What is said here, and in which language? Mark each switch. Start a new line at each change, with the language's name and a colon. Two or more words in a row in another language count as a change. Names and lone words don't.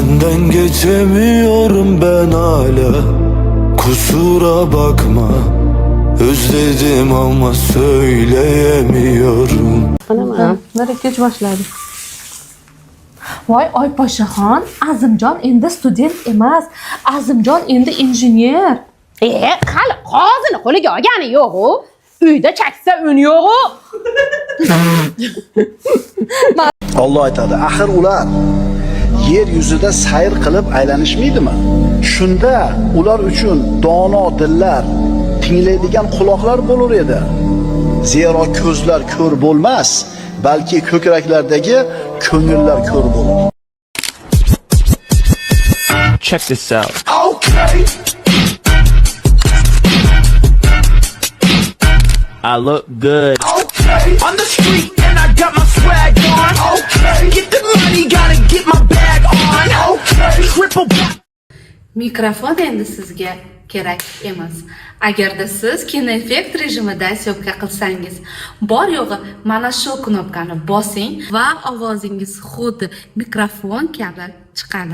Turkish: Senden geçemiyorum ben hala. Kusura bakma, özledim ama söyleyemiyorum.
Uzbek: Kech boshladi. Voy Oyposhxon, Azimjon endi student emas, Azimjon endi injener. Hali qozini qo'liga olgani yo'q-ku. Uyda chaksa un yo'q-ku. Allah aytadi, axir ular yer yuzida sayr qilib aylanishmaydimi? Shunda ular uchun dono dillar, tinglaydigan quloqlar bo'lar edi. Zero ko'zlar ko'r bo'lmas, balki ko'kraklardagi ko'ngillar ko'r bo'lar.
English: Check this out. Okay. I look good. Okay. On the street and I got my swag on. Okay. Get the money, gotta get my bag on. Okay. Triple back.
Uzbek: Mikrofon endi sizga kerak emas. Agarda siz kinoeffekt rejimida syomka qilsangiz, bor yo'g'i mana shu knopkani bosing va ovozingiz xuddi mikrofon kabi chiqadi.